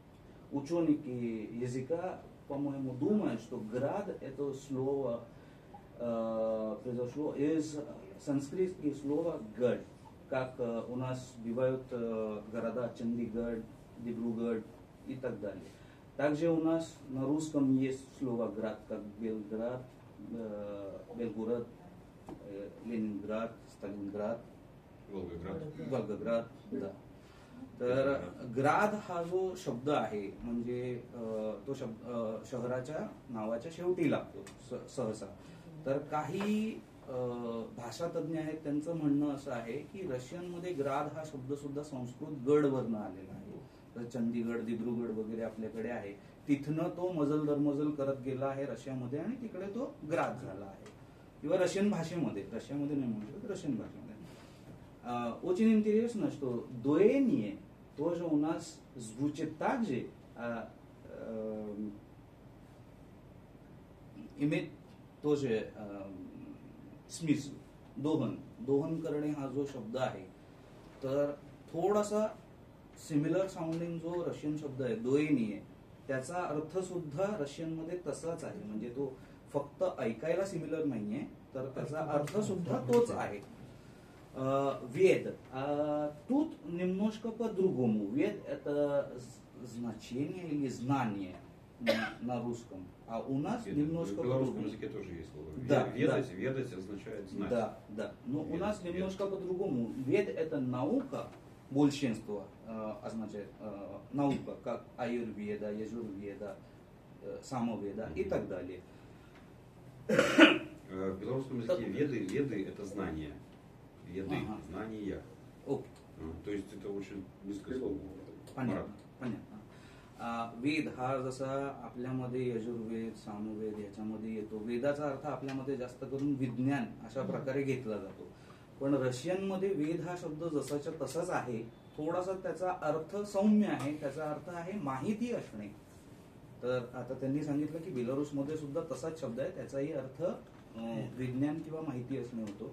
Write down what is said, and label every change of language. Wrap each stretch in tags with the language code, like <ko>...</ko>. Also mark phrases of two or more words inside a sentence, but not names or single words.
<ru>Ученые языка, по-моему, думают, что град это слово произошло из санскритских слова «гад», как у нас бывают города Чандигарh, Дибругढ़ и так далее. Также у нас на русском есть слово «град», как Белград, Белгород, Ленинград, Сталинград, Волгоград. Да.</ru> <mr>तर ग्राद हा जो शब्द आहे म्हणजे तो शब्द शहराच्या नावाच्या शेवटी लागतो सहसा. तर काही भाषातज्ञ आहेत त्यांचं म्हणणं असं आहे की रशियनमध्ये ग्राद हा शब्द सुद्धा संस्कृत गड वरनं आलेला आहे. तर चंदीगड, दिब्रुगड वगैरे आपल्याकडे आहे, तिथनं तो मजल दरमजल करत गेला आहे रशियामध्ये आणि तिकडे तो ग्राद झाला आहे. किंवा रशियन भाषेमध्ये, रशियामध्ये नाही म्हणू शकत, रशियन भाषेमध्ये.</mr> <ru>Очень интересно, что дуэние тоже у нас звучит так же, имеет тоже смысл.</ru> <mr>दोहन करणे हा जो शब्द आहे तर थोडासा</mr> <en>similar sounding</en> <mr>जो रशियन शब्द आहे दोएनीय, त्याचा अर्थ सुद्धा रशियन मध्ये तसाच आहे. म्हणजे तो फक्त ऐकायला सिमिलर नाहीये, तर त्याचा अर्थ सुद्धा तोच आहे.</mr> <ru>Вед. Тут немножко по-другому. Вед — это значение или знание на русском. А у нас немножко по-другому. В белорусском языке тоже есть слово. Да, ведать означает знать. Да. Но у нас немножко по-другому. Вед — это наука, большинство означает наука, как аюрведа, яжурведа, самоведа и так далее. В белорусском языке веды это знания. Веды, знания. То есть это очень близкое слово. понятно.</ru> <mr>वेद हा जसा आपल्यामध्ये यजुर्वेद, सामवेद याच्यामध्ये येतो, वेदाचा अर्थ आपल्यामध्ये जास्त करून विज्ञान अशा प्रकारे घेतला जातो. पण रशियन मध्ये वेद हा शब्द जसाच्या तसाच आहे, थोडासा त्याचा अर्थ सौम्य आहे. त्याचा अर्थ आहे माहिती असणे. तर आता त्यांनी सांगितलं की बेलारूस मध्ये सुद्धा तसाच शब्द आहे, त्याचाही अर्थ विज्ञान किंवा माहिती असणे होतो.</mr>